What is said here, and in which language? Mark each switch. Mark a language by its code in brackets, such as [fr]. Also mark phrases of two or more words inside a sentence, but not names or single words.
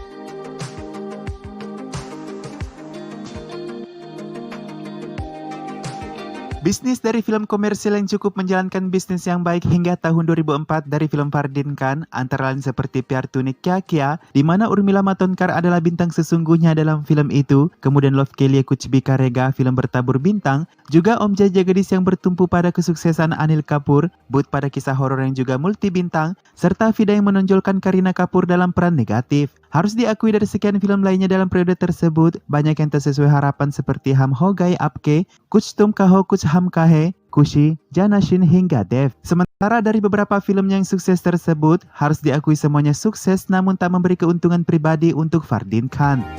[id] Bisnis dari film komersil yang cukup menjalankan bisnis yang baik hingga tahun 2004 dari film Fardeen Khan, antara lain seperti Pyar Tune Kya Kiya, di mana Urmila Matondkar adalah bintang sesungguhnya dalam film itu, kemudian Love ke Liye Kuch Bhi Karega, film bertabur bintang, juga Om Jai Jagadish yang bertumpu pada kesuksesan Anil Kapoor, Bhoot pada kisah horor yang juga multi bintang, serta Vida yang menonjolkan Kareena Kapoor dalam peran negatif. Harus diakui dari sekian film lainnya dalam periode tersebut, banyak yang tak sesuai harapan seperti Hum Ho Gaye Aapke, Kuch Tum Kaho Kuch Hum Kahe, Kushi, Janashin hingga Dev. Sementara dari beberapa film yang sukses tersebut, harus diakui semuanya sukses namun tak memberi keuntungan pribadi untuk Fardeen Khan.